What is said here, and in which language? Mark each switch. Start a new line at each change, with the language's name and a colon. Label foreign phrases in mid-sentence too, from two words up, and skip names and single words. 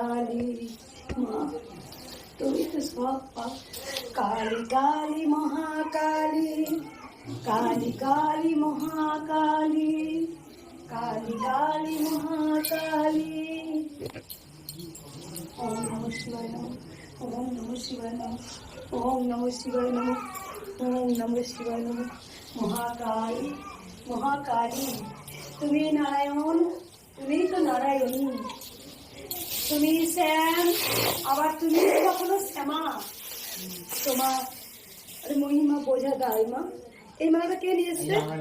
Bangla: কালী মা তুমি তো সব পাও। কালী কালী মহাকালী, কালী কালী মহাকালী, কালী কালী মহাকালী।
Sanskrit: ওম নমঃ শিবায় নমঃ, ওম নমঃ শিবায় নমঃ, ওম নমঃ শিবায় নমঃ, ওম নমঃ শিবায় নমঃ।
Bangla: মহাকালী মহাকালী তুমি নারায়ণ, তুমি তো নারায়ণী, তুমি শ্যাম, আবার তুমি কখনো শ্যামা। তোমার মহিমা বোঝা দায় মা। এই মালাটা কে নিয়ে এসছে?